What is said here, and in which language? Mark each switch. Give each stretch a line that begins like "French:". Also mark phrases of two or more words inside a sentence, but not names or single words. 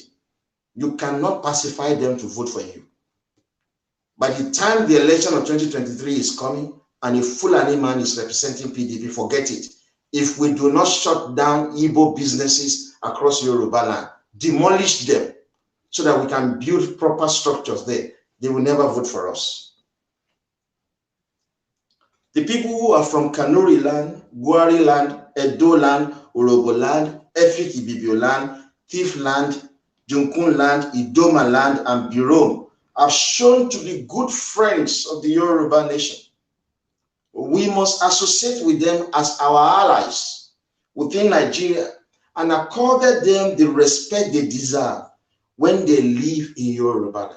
English: You cannot pacify them to vote for you. By the time the election of 2023 is coming and a Fulani man is representing PDP, forget it. If we do not shut down Igbo businesses across Yoruba land, demolish them so that we can build proper structures there, they will never vote for us. The people who are from Kanuri land, Gwari land, Edo land, Orobo land, Efik Ibibio land, Thief land, Junkun land, Idoma land, and Birom have shown to be good friends of the Yoruba nation. We must associate with them as our allies within Nigeria and accord them the respect they deserve when they live in Yoruba land.